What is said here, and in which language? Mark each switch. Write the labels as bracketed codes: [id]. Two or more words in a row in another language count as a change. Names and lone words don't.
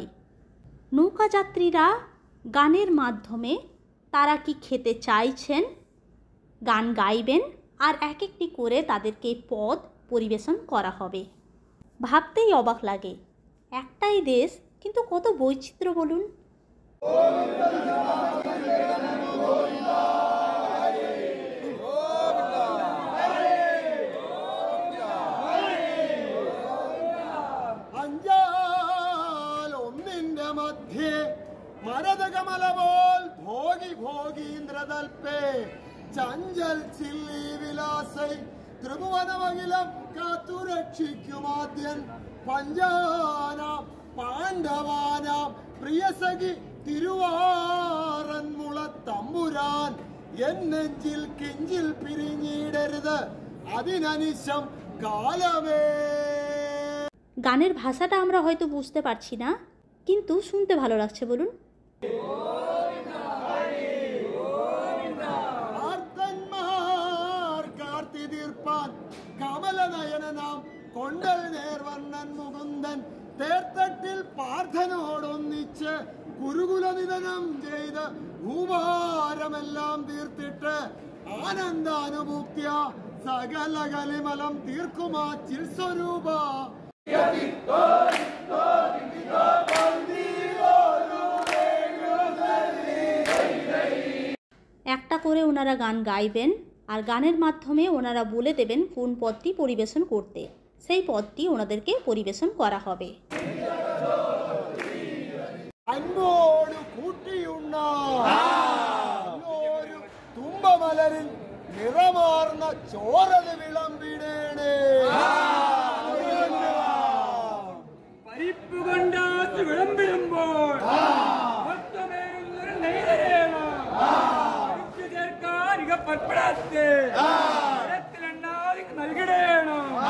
[bn] নৌকা যাত্রীরা গানের মাধ্যমে তারা কি খেতে চাইছেন গান গাইবেন, আর এক একটি করে তাদেরকে পদ পরিবেশন করা হবে। ভাবতেই অবাক লাগে, একটাই দেশ কিন্তু কত বৈচিত্র্য বলুন। [ml] മധ്യേ മരതകമലപോൽ ഭോഗി ഭോഗീന്ദ്രതൽപേ ചഞ്ചൽ ചില്ലി വിലാസൈ ത്രിഭുവനമഖിലം കാത്തുരക്ഷിക്കുമാദ്യൻ പഞ്ചാനാം പാണ്ഡവാനാം പ്രിയസഖി തിരുവാറന്മുളത്തമ്പുരാൻ എൻ നെഞ്ചിൽ കിഞ്ചിൽ പിരിഞ്ഞിടരുത് അതിനനിശം কালবে। [bn] গানের ভাষাটা আমরা হয়তো বুঝতে পারছি না, কিন্তু শুনতে ভালো লাগছে বলুন। [ml] കമലനയനാം കൊണ്ടൽ നേർവർണ്ണൻ മുകുന്ദൻ തേർത്തട്ടിൽ പാർത്ഥനോടൊന്നിച്ച് ഗുരുകുല നിധനം ചെയ്ത് ഭൂഭാരമെല്ലാം തീർത്തിട്ട് ആനന്ദാനുഭൂത്യ സകല കലിമലം തീർക്കുമാ ചിൽസ്വരൂപ। [bn] একটা করে ওনারা গান গাইবেন, আর গানের মাধ্যমে ওনারা বলে দেবেন কোন পদটি পরিবেশন করতে, সেই পদটি ওনাদেরকে পরিবেশন করা হবে। [ml] അൻപോട് കൂട്ടിയുണ്ണൊരു തുമ്പമലരിൽ നിറമാർന്ന ചോരത് വിളമ്പിടേണേ. പരിപ്പ് കൊണ്ടാത്ത് വിളമ്പിടുമ്പോൾ പൽപ്പെടാത്തെ നൽകിടേണോ.